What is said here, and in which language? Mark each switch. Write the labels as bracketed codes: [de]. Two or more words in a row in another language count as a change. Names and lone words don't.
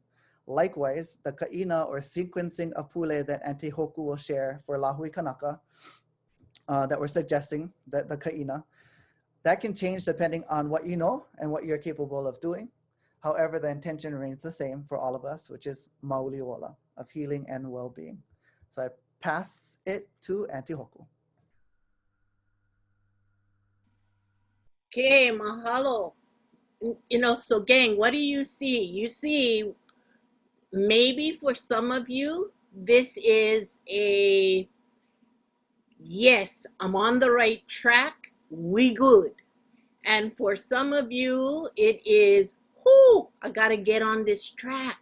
[en] Likewise, the ka'ina or sequencing of Pule that Auntie Hoku will share for Lahui Kanaka, that we're suggesting, that the ka'ina, that can change depending on what you know and what you're capable of doing. However, the intention remains the same for all of us, which is Mauliola, of healing and well-being. So I pass it to Auntie Hoku. Okay, mahalo. You know, so gang, what do you see? You see, maybe for some of you, this is a, yes, I'm on the right track, we good. And for some of you, it is, whoo, I gotta get on this track.